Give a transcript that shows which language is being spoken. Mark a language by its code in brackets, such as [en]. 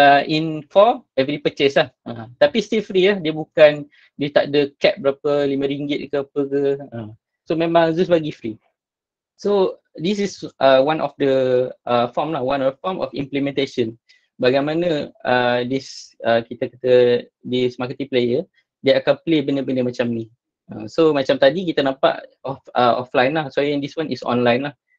[en] In for every purchase lah. [ms] Tapi [en] still free [ms] lah. Dia tak ada cap berapa, RM5 ke apa ke. So memang Zeus bagi free. [en] So this is one of the form lah. One of the form of implementation. [ms] Bagaimana kita kata [en] this marketing player, [ms] dia akan play benda-benda macam ni. So macam tadi kita nampak offline lah. So yang [en] this one is online [ms] lah.